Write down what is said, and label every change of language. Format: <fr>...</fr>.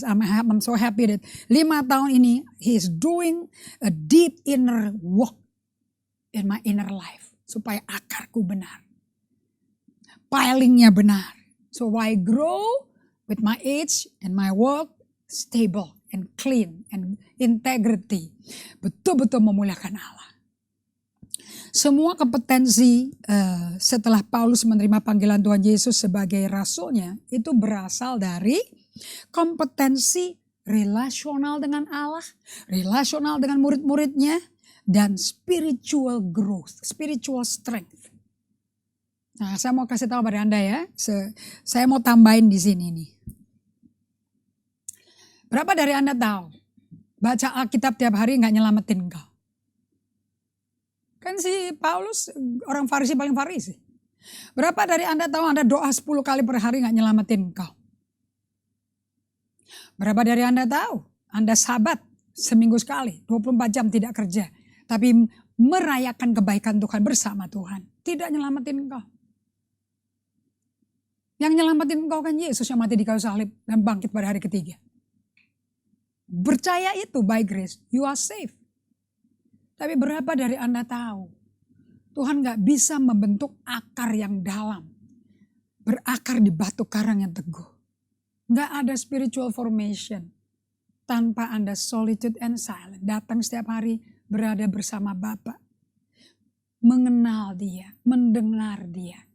<en>I'm so happy that</en> <id>5 tahun ini</id> <en>he is doing a deep inner work in my inner life.</en> <id>Supaya akarku benar. Pilingnya benar.</id> <en>So I grow with my age and my work stable and clean and integrity.</en> <id>Betul-betul memuliakan Allah. Semua kompetensi setelah Paulus menerima panggilan Tuhan Yesus sebagai rasulnya itu berasal dari kompetensi relasional dengan Allah, relasional dengan murid-muridnya, dan</id> <en>spiritual growth, spiritual strength.</en> <id>Nah, saya mau kasih tahu pada Anda ya, saya mau tambahin di sini nih. Berapa dari Anda tahu baca Alkitab tiap hari nggak nyelamatin engkau? Kan si Paulus orang Farisi paling Farisi. Berapa dari Anda tahu Anda doa 10 kali per hari gak nyelamatin engkau? Berapa dari Anda tahu Anda sabat seminggu sekali, 24 jam tidak kerja. Tapi merayakan kebaikan Tuhan bersama Tuhan. Tidak nyelamatin engkau. Yang nyelamatin engkau kan Yesus yang mati di kayu salib dan bangkit pada hari ketiga. Percaya itu</id> <en>by grace, you are safe.</en> <id>Tapi berapa dari Anda tahu Tuhan gak bisa membentuk akar yang dalam. Berakar di batu karang yang teguh. Gak ada spiritual formation tanpa Anda</id> <en>solitude and silent.</en> <id>Datang setiap hari berada bersama Bapa. Mengenal dia, mendengar dia.</id>